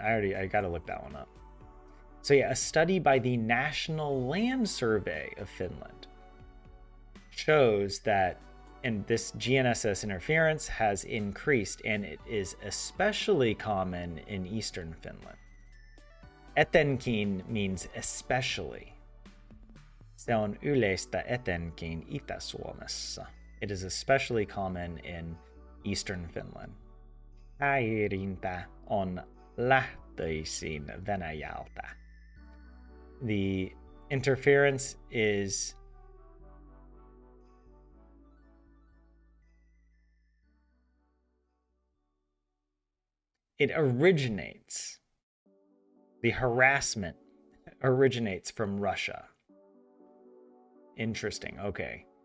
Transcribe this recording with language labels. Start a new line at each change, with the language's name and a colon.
English: I gotta look that one up. So yeah, a study by the National Land Survey of Finland shows that, and this GNSS interference has increased, and it is especially common in eastern Finland. Etenkin means especially.
Finnish: Se on yleistä etenkin Itä-Suomessa.
English: It is especially common in eastern Finland.
Finnish: Häirintä on lähtöisin Venäjältä.
English: The interference is it originates. The harassment originates from Russia. Interesting. Okay.